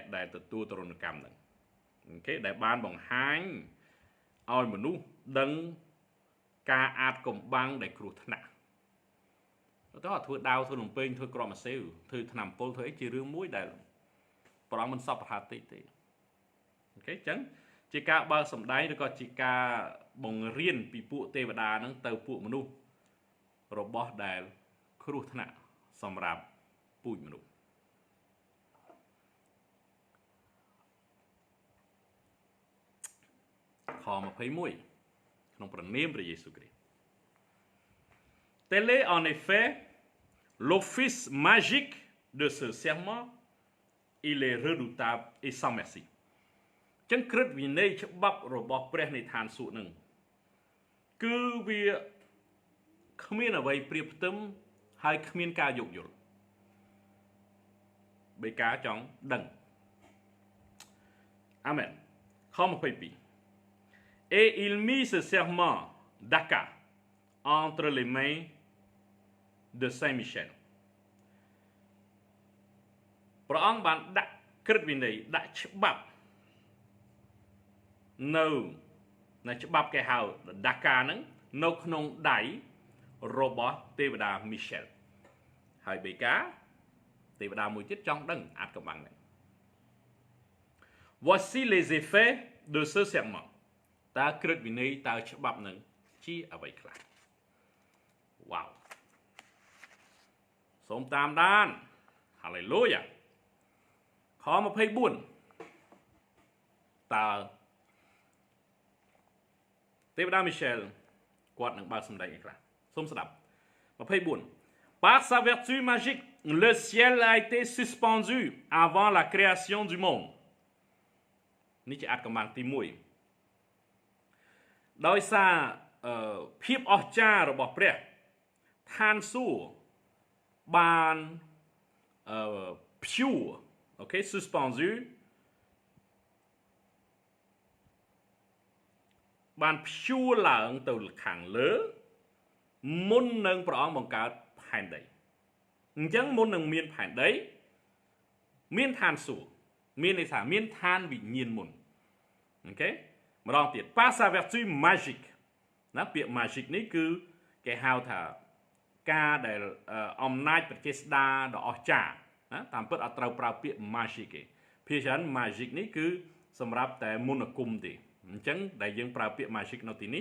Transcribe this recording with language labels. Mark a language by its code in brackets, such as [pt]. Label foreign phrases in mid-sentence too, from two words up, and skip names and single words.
[km] ដែលទទួលទរណកម្មហ្នឹងអូខេដែលបានបង្ហាញឲ្យមនុស្សដឹងការអាចកំបាំងដែលគ្រោះថ្នាក់ទៅធ្វើដាវធ្វើលំពេងធ្វើក្រមអាសេវធ្វើថ្នាំពុលធ្វើអីជារឿងមួយដែលព្រះអង្គមិនសពប្រហាតិទេអូខេអញ្ចឹងជាការបើកសម្ដែងឬក៏ជាការបង្រៀនពីពួកទេវតាហ្នឹងទៅពួកមនុស្សរបស់ដែលគ្រោះថ្នាក់សម្រាប់ពូជមនុស្ស ខ21ក្នុងព្រះនាមព្រះយេស៊ូវគ្រីស្ទ [fr] Tel est en effet l'office magique de ce serment il est redoutable et sans merci [km] ចឹងក្រឹតវិន័យច្បាប់របស់ព្រះនៃឋានសួគ៌នឹងគឺវាគ្មានអ្វីប្រៀបផ្ទឹមហើយគ្មានការយោគយល់ បេកាចង់ដឹងអាមែនខ22 [fr] Et il mit ce serment d'Aka entre les mains de Saint-Michel [km] ព្រះអង្គបានដាក់ក្រឹតវិន័យដាក់ច្បាប់នៅច្បាប់គេហៅដាកាហ្នឹងនៅក្នុងដៃរបស់ទេវតាមីសែលហើយបេកាទេវតាមួយទៀតចង់ដឹងអាចកំបាំងហ្នឹង [fr] Voici les effets de ce serment [km] តើក្រឹតវិន័យតើច្បាប់ហ្នឹងជាអ្វីខ្លះ Wow សូមតាមដាន Hallelujah ខ24 តើទេវតាមីសែលគាត់នឹងបើកសម្ដែងអីខ្លះសូមស្ដាប់24 [fr] Par sa vertu magique le ciel a été suspendu avant la création du monde [km] នេះជាអត្ថកម្បាំងទី1ដោយសារភាពអស្ចារ្យរបស់ព្រះឋានសួគ៌បាន pure okay suspendu បានព្យួរឡើងទៅខាងលើមុននឹងព្រះអង្គបង្កើតផែនដីអញ្ចឹងមុននឹងមានផែនដីមានឋានសួគ៌មានន័យថាមានឋានវិញ្ញាណមុនអូខេម្ដងទៀត [fr] par sa vertu magique [km] ណាពាក្យ magique នេះគឺគេហៅថាការដែលអំណាចប្រជាស្ដារដ៏អស្ចារ្យណាតាមពិតអត់ត្រូវប្រើពាក្យ magique ទេភាសាច្រើន magique នេះគឺសម្រាប់តែមន្តអាគមទេអញ្ចឹងដែលយើងប្រើពាក្យ magic នៅទីនេះ